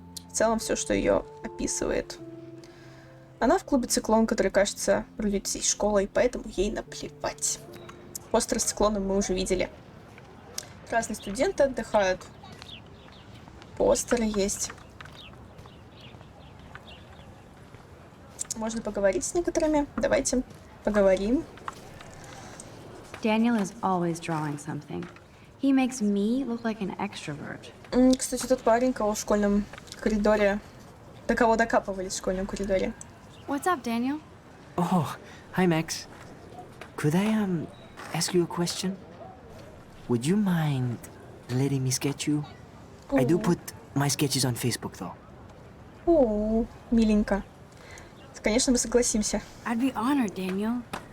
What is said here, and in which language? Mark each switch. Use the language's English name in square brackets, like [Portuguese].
[Russian] В целом все, что ее описывает. Она в клубе «Циклон», который, кажется, рулит всей школой, поэтому ей наплевать. Постер с циклоном мы уже видели. Разные студенты отдыхают. Постеры есть. Можно поговорить с некоторыми. Давайте поговорим. [English] Daniel is always drawing something. He makes me look like an extrovert. [Russian] Кстати, тот парень, кого в школьном коридоре... До кого докапывались в школьном коридоре. [English] What's up, Daniel? Oh, hi, Max. Could I, ask you a question? Would you mind letting me sketch you? I do put my sketches on Facebook, though. [Russian] О, миленько. Конечно, мы согласимся. [English] I'd be honored, Daniel.